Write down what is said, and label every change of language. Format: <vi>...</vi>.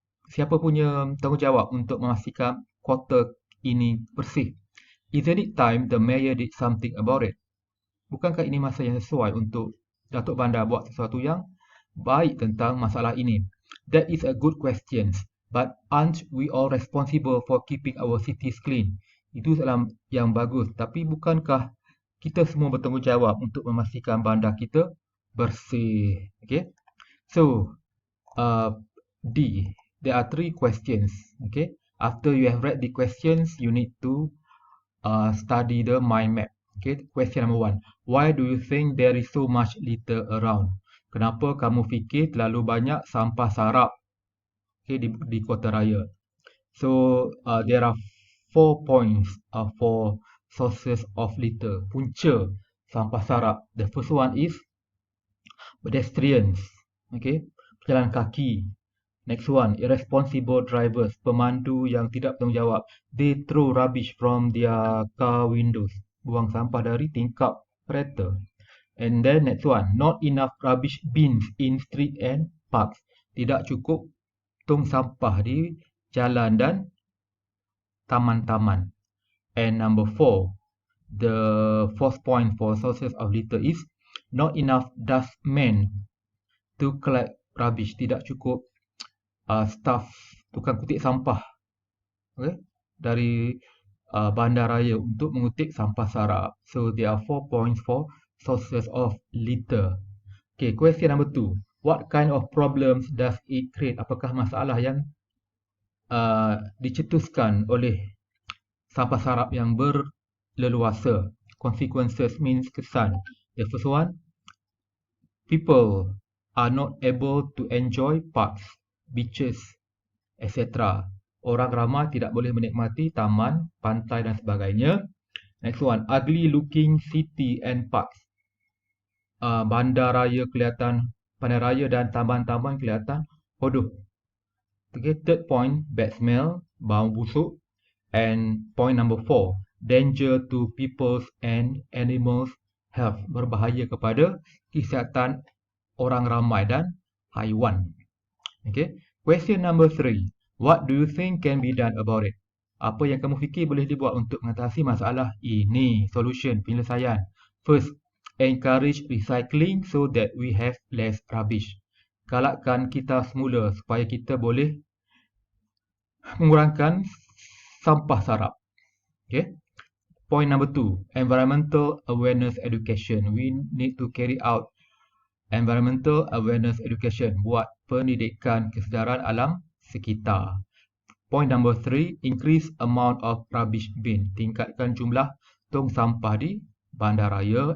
<ms>Siapa punya tanggungjawab untuk memastikan kota ini bersih?</ms> <en>Isn't it time the mayor did something about it?</en> <ms>Bukankah ini masa yang sesuai untuk Datuk Bandar buat sesuatu yang baik tentang masalah ini?</ms> <en>That is a good question, but aren't we all responsible for keeping our cities clean?</en> <ms>Itu soalan yang bagus, tapi bukankah kita semua bertanggungjawab untuk memastikan bandar kita bersih?</ms> <en>Okay, so D, there are 3 questions. Okay, after you have read the questions, you need to study the mind map. Okay, question number 1, why do you think there is so much litter around?</en> <ms>Kenapa kamu fikir terlalu banyak sampah sarap, okay, di kota raya?</ms> <en>So there are 4 points for sources of litter,</en> <ms>punca sampah sarap.</ms> <en>The first one is pedestrians, okay,</en> <ms>pejalan kaki.</ms> <en>Next one, irresponsible drivers,</en> <ms>pemandu yang tidak bertanggungjawab.</ms> <en>They throw rubbish from their car windows.</en> <ms>Buang sampah dari tingkap kereta.</ms> <en>And then next one, not enough rubbish bins in street and parks.</en> <ms>Tidak cukup tong sampah di jalan dan taman-taman.</ms> <en>And number 4, the fourth point for sources of litter is not enough dustmen to collect rubbish.</en> <ms>Tidak cukup staff tukang kutik sampah, okay, dari bandaraya untuk mengutik sampah sarap.</ms> <en>So there are 4 points for sources of litter. Okay, question number 2. What kind of problems does it create?</en> <ms>Apakah masalah yang dicetuskan oleh sampah sarap yang berleluasa?</ms> <en>Consequences means kesan. The first one, people are not able to enjoy parks, beaches, etc.</en> <ms>Orang ramai tidak boleh menikmati taman, pantai dan sebagainya.</ms> <en>Next one, ugly looking city and parks.</en> <ms>Bandaraya kelihatan, bandaraya dan taman-taman kelihatan bodoh.</ms> <en>Okay, third point, bad smell,</en> <ms>bau busuk.</ms> <en>And point number 4, danger to people's and animals' health.</en> <ms>Berbahaya kepada kesihatan orang ramai dan haiwan.</ms> <en>Okay, question number 3. What do you think can be done about it?</en> <ms>Apa yang kamu fikir boleh dibuat untuk mengatasi masalah ini?</ms> <en>Solution, penyelesaian. First, encourage recycling so that we have less rubbish.</en> <ms>Galakkan kita semula supaya kita boleh mengurangkan sampah sarap.</ms> <en>Okay. Point number 2, environmental awareness education. We need to carry out environmental awareness education.</en> <ms>Buat pendidikan kesedaran alam sekitar.</ms> <en>Point number 3, increase amount of rubbish bin.</en> <ms>Tingkatkan jumlah tong sampah di bandaraya.</ms>